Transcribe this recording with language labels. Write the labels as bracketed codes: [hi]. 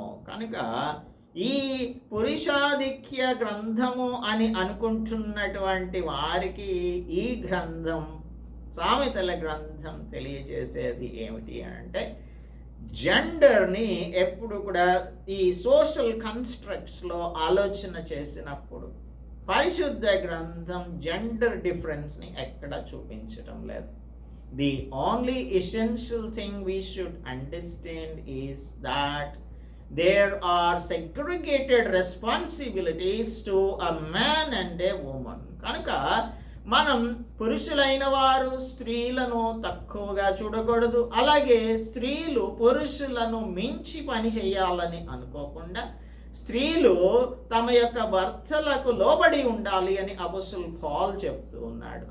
[te] కనుక ఈ పురుషాధిక్య గ్రంథము అని అనుకుంటున్నటువంటి వారికి ఈ గ్రంథం, సామెతల గ్రంథం తెలియజేసేది ఏమిటి అంటే, జెండర్ని ఎప్పుడు కూడా ఈ సోషల్ కన్స్ట్రక్ట్స్లో ఆలోచన చేసినప్పుడు పరిశుద్ధ గ్రంథం జెండర్ డిఫరెన్స్ని ఎక్కడ చూపించడం లేదు. [en] The only essential thing we should understand is that there are segregated responsibilities to a man and a woman. [te] కనుక మనం పురుషులైన వారు స్త్రీలను తక్కువగా చూడకూడదు, అలాగే స్త్రీలు పురుషులను మించి పని చేయాలని అనుకోకుండా స్త్రీలు తమ యొక్క భర్తలకు లోబడి ఉండాలి అని అపోస్తలుడు పౌలు చెప్తూ ఉన్నాడు.